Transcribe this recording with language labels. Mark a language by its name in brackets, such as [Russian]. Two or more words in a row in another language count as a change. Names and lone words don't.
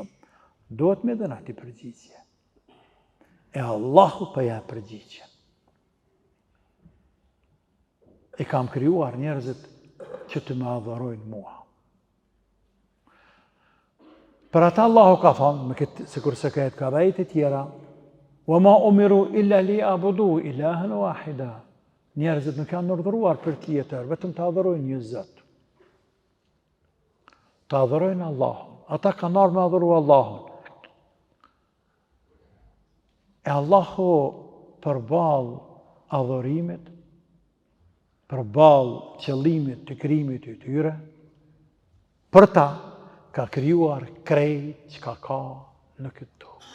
[Albanian] Duhet me dhënë ati përgjigje. E Allahu për ja përgjigje. I kam krijuar njerëzit që të më adhurojnë mua. Për ata Allahu ka thonë, sikur se ka ka dhejt e tjera, [Arabic] وَمَا أُمِرُوا إِلَّا لِيَعْبُدُوا إِلَهًا وَاحِدًا. [Albanian] Njerëzit nuk janë urdhëruar për tjetër, vetëm të adhurojnë një Zot. Të adhurojnë Allahun. Ata kanë ardhur me adhuru Allahun. E Allahu përballë adhurimit, përballë qëllimit të krijimit të tyre, për ta ka krijuar krejt që ka në këtë tokë.